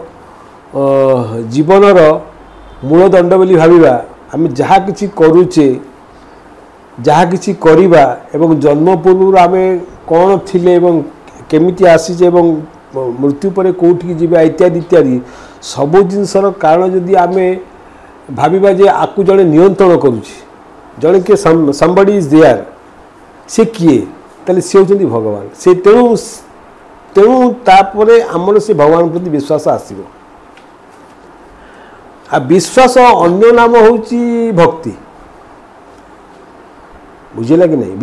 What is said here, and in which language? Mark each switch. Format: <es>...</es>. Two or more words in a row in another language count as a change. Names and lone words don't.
<or>ଜୀବନର ମୂଳଦଣ୍ଡ ବୋଲି ଭାବିବା, ଆମେ ଯାହା କିଛି କରୁଛେ, ଯାହା କିଛି କରିବା ଏବଂ ଜନ୍ମ ପୂର୍ବରୁ ଆମେ କ'ଣ ଥିଲେ ଏବଂ କେମିତି ଆସିଛେ ଏବଂ ମୃତ୍ୟୁ ପରେ କେଉଁଠିକି ଯିବା ଇତ୍ୟାଦି ଇତ୍ୟାଦି ସବୁ ଜିନିଷର କାରଣ ଯଦି ଆମେ ଭାବିବା ଯେ ଆକୁ ଜଣେ ନିୟନ୍ତ୍ରଣ କରୁଛି, ଜଣେ କିଏ</or> <en>somebody is there,</en> <or>ସେ କିଏ, ତାହେଲେ ସେ ହେଉଛନ୍ତି ଭଗବାନ। ସେ ତେଣୁ ତାପରେ ଆମର ସେ ଭଗବାନ ପ୍ରତି ବିଶ୍ୱାସ ଆସିବ। ଆଉ ବିଶ୍ୱାସ ଅନ୍ୟ ନାମ ହେଉଛି ଭକ୍ତି, ବୁଝିଲା କି ନାହିଁ?</or>